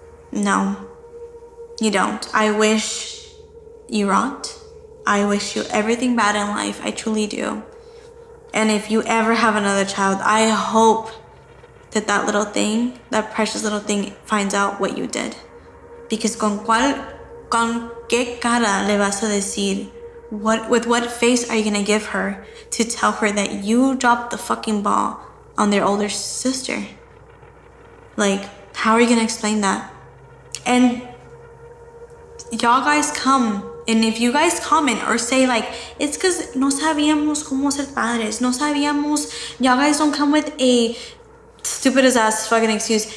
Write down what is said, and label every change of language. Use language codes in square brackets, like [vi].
[en] No, you don't. I wish you rot. I wish you everything bad in life. I truly do. And if you ever have another child, I hope that little thing, that precious little thing, finds out what you did. Because [es] con qué cara le vas a decir? [en] With what face are you gonna give her to tell her that you dropped the fucking ball on their older sister? Like, how are you gonna explain that? And y'all guys come, and if you guys comment or say like, it's because [es] no sabíamos cómo ser padres, no sabíamos, [en] y'all guys don't come with a stupid as ass fucking excuse.